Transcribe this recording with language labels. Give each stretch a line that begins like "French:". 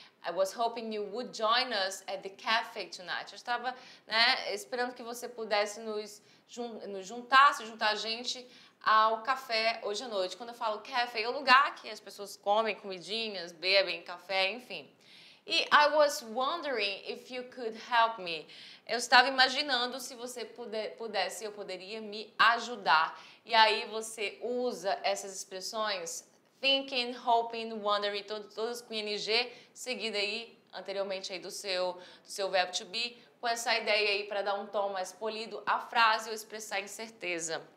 English: I was hoping you would join us at the cafe tonight.
Portuguese: Eu estava, né, esperando que você pudesse nos juntar a gente ao café hoje à noite. Quando eu falo café, é o lugar que as pessoas comem comidinhas, bebem café, enfim.
English: E I was wondering if you could help me.
Portuguese: Eu estava imaginando se você pudesse, eu poderia me ajudar. E aí você usa essas expressões thinking, hoping, wondering, todas com ing, seguida aí, anteriormente aí do seu verbo to be, com essa ideia aí para dar um tom mais polido à frase ou expressar incerteza.